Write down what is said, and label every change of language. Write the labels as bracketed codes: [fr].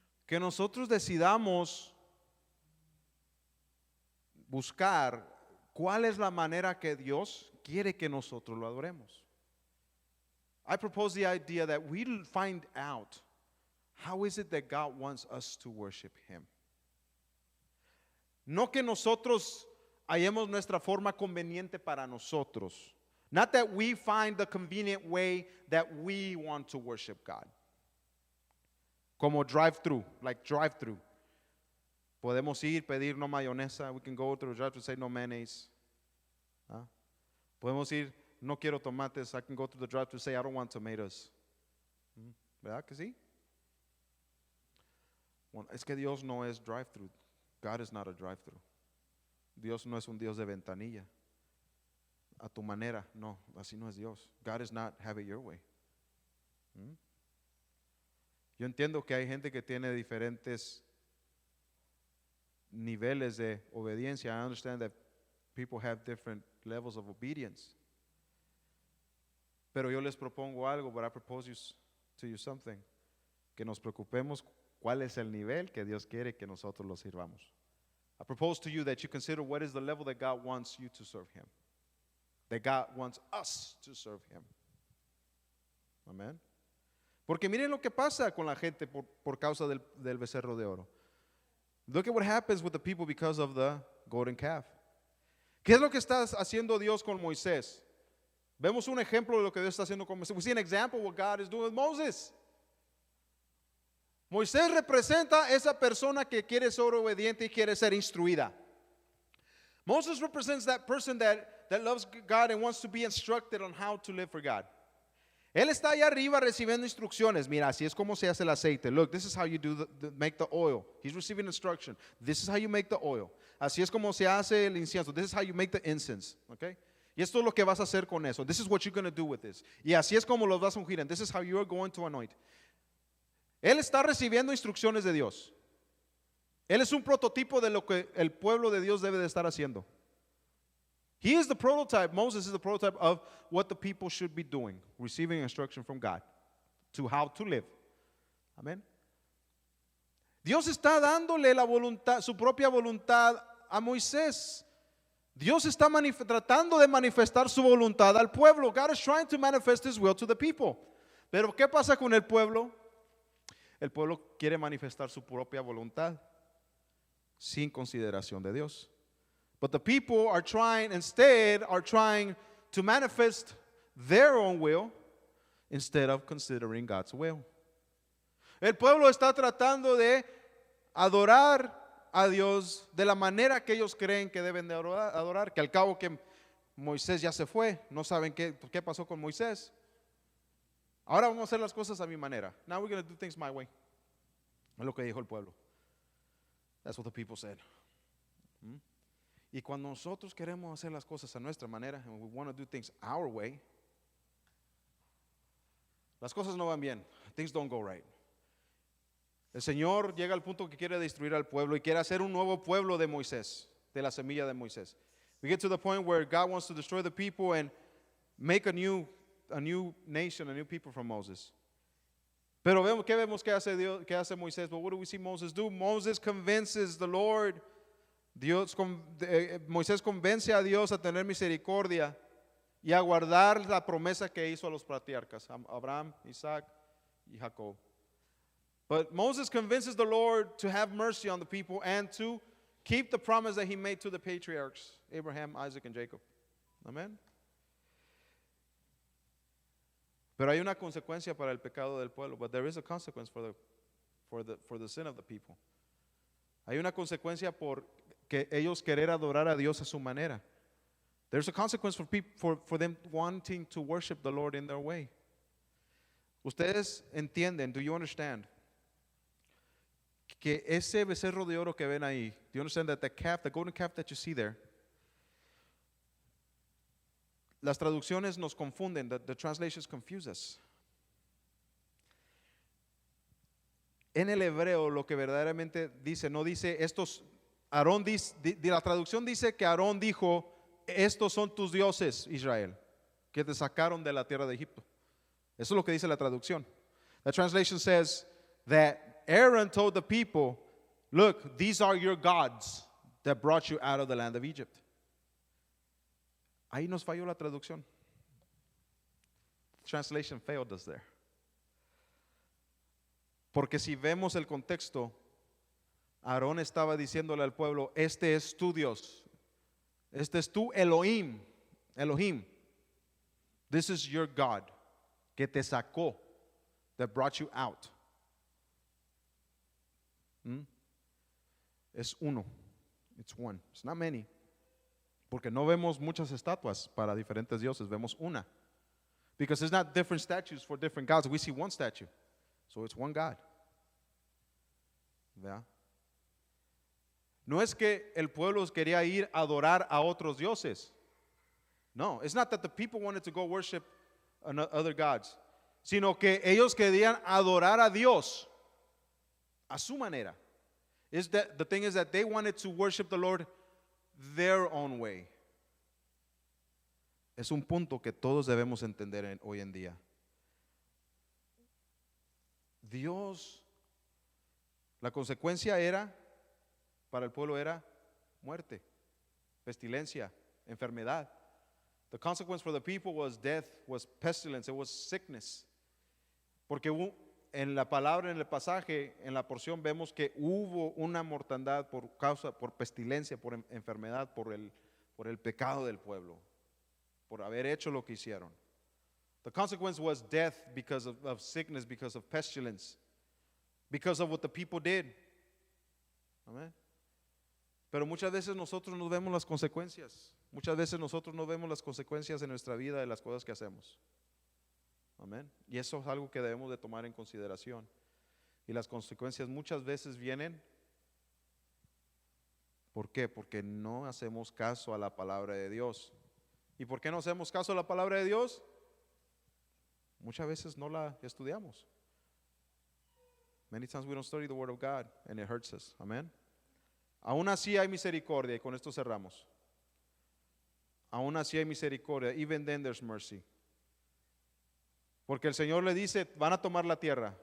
[es] que nosotros decidamos buscar cuál es la manera que Dios quiere que nosotros lo adoremos. [en] I propose the idea that we find out how is it that God wants us to worship Him. [es] No que nosotros hallemos nuestra forma conveniente para nosotros. [en] Not that we find the convenient way that we want to worship God. [es] Como drive-thru, [en] like drive-thru. [es] Podemos ir, pedir no mayonesa. [en] We can go to the drive-thru and say no mayonnaise. ¿Ah? [es] Podemos ir, no quiero tomates. [en] I can go to the drive-thru and say I don't want tomatoes. [es] ¿Verdad que sí? Bueno, es que Dios no es drive-thru. [en] God is not a drive-thru. [es] Dios no es un Dios de ventanilla. A tu manera, no, así no es Dios. [en] God does not have it your way. [es] Yo entiendo que hay gente que tiene diferentes niveles de obediencia. [en] I understand that people have different levels of obedience. [es] Pero yo les propongo algo, [en] but I propose to you something. [es] Que nos preocupemos cuál es el nivel que Dios quiere que nosotros lo sirvamos. [en] I propose to you that you consider what is the level that God wants you to serve Him. That God wants us to serve Him. [es] Amén. Porque miren lo que pasa con la gente por causa del becerro de oro. [en] Look at what happens with the people because of the golden calf. [es] ¿Qué es lo que está haciendo Dios con Moisés? Vemos un ejemplo de lo que Dios está haciendo con Moisés. [en] We see an example of what God is doing with Moses. [es] Moisés representa esa persona que quiere ser obediente y quiere ser instruida. [en] Moses represents that person that loves God and wants to be instructed on how to live for God. [es] Él está allá arriba recibiendo instrucciones. Mira, así es como se hace el aceite. [en] Look, this is how you make the oil. He's receiving instruction. This is how you make the oil. [es] Así es como se hace el incienso. [en] This is how you make the incense. Okay? [es] Y esto es lo que vas a hacer con eso. [en] This is what you're going to do with this. [es] Y así es como los vas a ungir. [en] And this is how you're going to anoint. [es] Él está recibiendo instrucciones de Dios. Él es un prototipo de lo que el pueblo de Dios debe de estar haciendo. [en] He is the prototype, Moses is the prototype of what the people should be doing, receiving instruction from God to how to live. [es] Amén. Dios está dándole la voluntad, su propia voluntad a Moisés. Dios está tratando de manifestar su voluntad al pueblo. [en] God is trying to manifest His will to the people. [es] Pero ¿qué pasa con el pueblo? El pueblo quiere manifestar su propia voluntad sin consideración de Dios. [en] But the people are trying to manifest their own will instead of considering God's will. [es] El pueblo está tratando de adorar a Dios de la manera que ellos creen que deben de adorar, que al cabo que Moisés ya se fue, no saben qué pasó con Moisés. Ahora vamos a hacer las cosas a mi manera. [en] Now we're going to do things my way. [es] Es lo que dijo el pueblo. [en] That's what the people said. [es] Y cuando nosotros queremos hacer las cosas a nuestra manera, [en] and we want to do things our way, [es] las cosas no van bien. [en] Things don't go right. [es] El Señor llega al punto que quiere destruir al pueblo y quiere hacer un nuevo pueblo de Moisés, de la semilla de Moisés. [en] We get to the point where God wants to destroy the people and make a new nation, a new people from Moses. [es] Pero ¿qué vemos que hace Dios, que hace Moisés? [en] But what do we see Moses do? Moses convinces the Lord. [es] Moisés convence a Dios a tener misericordia y a guardar la promesa que hizo a los patriarcas, Abraham, Isaac y Jacob. [en] But Moses convinces the Lord to have mercy on the people and to keep the promise that He made to the patriarchs, Abraham, Isaac, and Jacob. Amen. [es] Pero hay una consecuencia para el pecado del pueblo. [en] But there is a consequence for the sin of the people. [es] Hay una consecuencia por que ellos querer adorar a Dios a su manera. [en] There's a consequence for them wanting to worship the Lord in their way. [es] Ustedes entienden, [en] do you understand? [es] Que ese becerro de oro que ven ahí, [en] do you understand that the golden calf that you see there, [es] las traducciones nos confunden, [en] the translations confuse us. [es] En el hebreo lo que verdaderamente dice, no dice estos, Aarón dice, la traducción dice que Aarón dijo, estos son tus dioses, Israel, que te sacaron de la tierra de Egipto. Eso es lo que dice la traducción. [en] The translation says that Aaron told the people, look, these are your gods that brought you out of the land of Egypt. [es] Ahí nos falló la traducción. [en] Translation failed us there. [es] Porque si vemos el contexto, Aarón estaba diciéndole al pueblo, este es tu Dios. Este es tu Elohim. Elohim. [en] This is your God [es] que te sacó, [en] that brought you out. [es] Es uno. [en] It's one. It's not many. [es] Porque no vemos muchas estatuas para diferentes dioses, vemos una. [en] Because it's not different statues for different gods. We see one statue. So it's one God. [es] ¿Verdad? No es que el pueblo quería ir a adorar a otros dioses. [en] No, it's not that the people wanted to go worship other gods, [es] sino que ellos querían adorar a Dios a su manera. [en] Is that the thing is that they wanted to worship the Lord their own way. [es] Es un punto que todos debemos entender hoy en día. Dios, la consecuencia era, para el pueblo era muerte, pestilencia, enfermedad. [en] The consequence for the people was death, was pestilence, it was sickness. [es] Porque en la palabra, en el pasaje, en la porción vemos que hubo una mortandad por pestilencia, por enfermedad, por el pecado del pueblo, por haber hecho lo que hicieron. [en] The consequence was death because of sickness, because of pestilence, because of what the people did. Amen. [es] Pero muchas veces nosotros no vemos las consecuencias. Muchas veces nosotros no vemos las consecuencias en nuestra vida de las cosas que hacemos. Amén. Y eso es algo que debemos de tomar en consideración. Y las consecuencias muchas veces vienen. ¿Por qué? Porque no hacemos caso a la palabra de Dios. ¿Y por qué no hacemos caso a la palabra de Dios? Muchas veces no la estudiamos. [en] Many times we don't study the word of God and it hurts us. [es] Amén. Aún así hay misericordia, y con esto cerramos. Aún así hay misericordia. [en] Even then there's mercy. [es] Porque el Señor le dice, van a tomar la tierra.